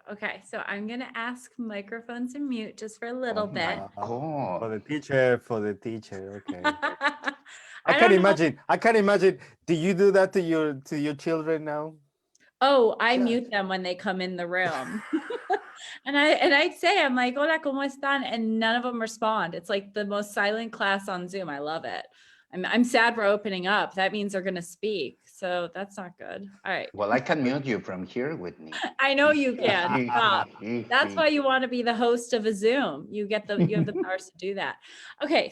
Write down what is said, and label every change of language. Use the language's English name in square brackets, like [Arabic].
[English] Okay, so I'm going to ask microphones and mute just for a little bit. For the teacher. Okay. I can imagine. Do you do that to your children now? Oh, I mute them when they come in the room. and I'd say, I'm like, [Spanish] hola, ¿cómo están? [English] And none of them respond. It's like the most silent class on Zoom. I love it. I'm sad we're opening up. That means they're going to speak. So that's not good. All right. Well, I can mute you from here, Whitney. I know you can. Stop. That's why you want to be the host of a Zoom. You have the powers to do that. Okay.